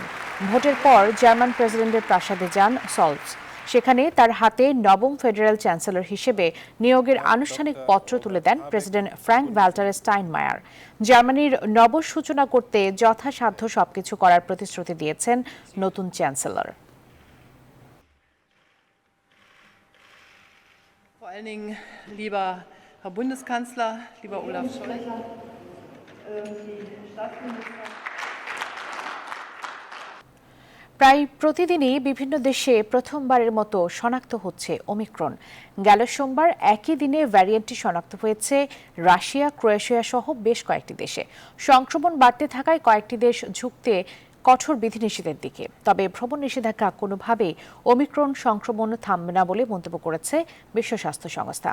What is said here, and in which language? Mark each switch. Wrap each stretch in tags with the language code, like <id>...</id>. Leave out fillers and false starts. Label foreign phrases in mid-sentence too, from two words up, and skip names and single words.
<bn>ভোটের পর জার্মান প্রেসিডেন্টের প্রাসাদে যান সলস। সেখানে তার হাতে নবম ফেডারেল চ্যান্সেলর হিসেবে নিয়োগের আনুষ্ঠানিক পত্র তুলে দেন প্রেসিডেন্ট ফ্র্যাঙ্ক ভ্যাল্টার স্টাইনমায়ার। জার্মানির নব সূচনা করতে যথাসাধ্য সবকিছু করার প্রতিশ্রুতি দিয়েছেন নতুন চ্যান্সেলর।</bn> <de>Vor allen Dingen, lieber Herr Bundeskanzler, lieber Olaf Scholz, die Staatsminister.</de> <bn>প্রায় প্রতিদিনই বিভিন্ন দেশে প্রথমবারের মতো শনাক্ত হচ্ছে ওমিক্রন। গেল সোমবার একই দিনে ভ্যারিয়েন্টটি শনাক্ত হয়েছে রাশিয়া, ক্রোয়েশিয়া সহ বেশ কয়েকটি দেশে। সংক্রমণ বাড়তে থাকায় কয়েকটি দেশ ঝুঁকতে কঠোর বিধিনিষেধের দিকে। তবে ভ্রমণ নিষেধাজ্ঞা কোনোভাবেই ওমিক্রন সংক্রমণ থামবে না বলে মন্তব্য করেছে বিশ্ব স্বাস্থ্য সংস্থা।</bn>